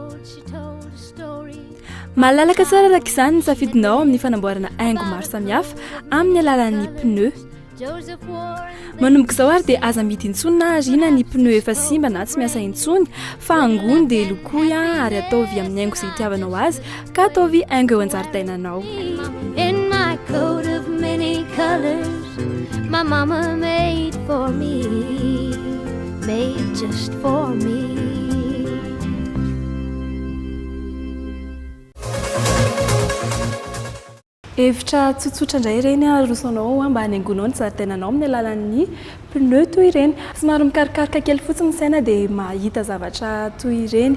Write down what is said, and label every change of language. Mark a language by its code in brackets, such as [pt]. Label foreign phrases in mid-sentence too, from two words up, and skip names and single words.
[mg] Malalaka tsara araka izany ny safidinao amin'ny fanamboarana haingo maro samihafa amin'ny alalan'ny pneu. Manomboka izao ary dia aza mity intsony na ariana ny pneu efa simba na tsy miasa intsony fa angony dia lokoy ary ataovy amin'ny haingo izay itiavanao azy ka ataovy haingo eo an-jaridainanao. [en] In my coat of many colors, my mama made for me, made just for me. [mg] Hevitra tsotsotra indray ireny arosanao mba hanaingonao ny zaridainanao amin'ny alalan'ny pneu toy ireny. Somary mikarikaroka kely fotsiny ny saina dia mahita zavatra toy ireny.